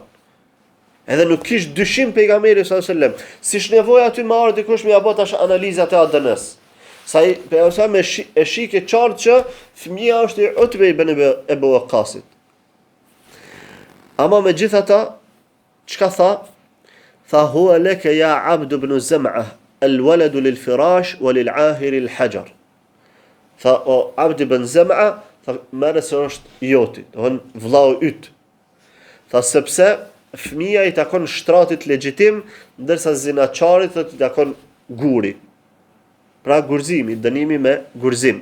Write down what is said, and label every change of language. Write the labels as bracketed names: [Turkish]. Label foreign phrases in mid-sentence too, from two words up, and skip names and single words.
[Albanian] Edhe nuk kish dyshim pejgamberi [Arabic] صلى الله عليه وسلم, [Albanian] siç nevoja aty më ardhi dikush me ja bë tash analizat e ADN-s. Sa i pejgamberi me e shikë qartë që fëmia është i Utbe ibn Abi Waqqasit. Ama megjithatë, çka tha? [Arabic] Tha هو لك يا عبد بن زمعة، الولد للفراش وللعاهر الحجر. [Albanian] Tha o Abd ibn Zem'a, tha merres është joti, don vllau yt. Tha sepse fëmia i takon shtratit legjitim, ndërsa zinaçarit i takon guri. Pra gurzimi, dënimi me gurzim.